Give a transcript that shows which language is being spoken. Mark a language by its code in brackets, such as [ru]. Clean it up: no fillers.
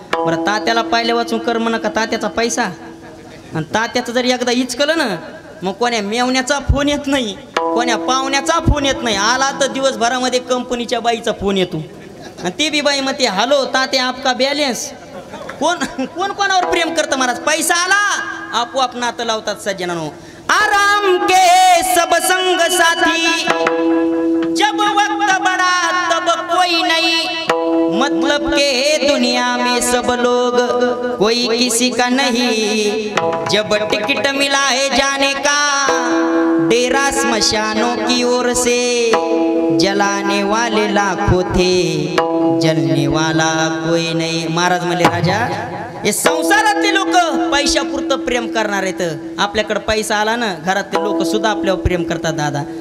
[mr] बरं तात्याला पाहिल्या वाचून कर्म नका, तात्याचा पैसा. आणि तात्याचं जर एकदा इचकलं ना मग कोण्या मेवण्याचा फोन येत नाही, कोण्या पाहुण्याचा फोन येत नाही. आला तर दिवसभरामध्ये कंपनीच्या बाईचा फोन येतो आणि ती बी बाई म्हणते हॅलो तात्या [hi] आपका बॅलेन्स. [mr] कोण कोणावर प्रेम करतं महाराज? पैसा आला आपोआप नातं लावतात सज्जनानो. [hi] आराम के सब संग साथी जब वक्त बड़ा तब कोई नहीं, मतलब के दुनिया में सब लोग कोई किसी का नहीं. जब टिकट मिला है जाने का डेरा स्मशानों की ओर से, जलाने वाले लाखों थे जलने वाला कोई नहीं. [mr] महाराज म्हणले राजा हे संसारातले लोक पैशापुरतं प्रेम करणार आहेत. आपल्याकडे पैसा आला ना घरातले लोक सुद्धा आपल्यावर प्रेम करतात दादा.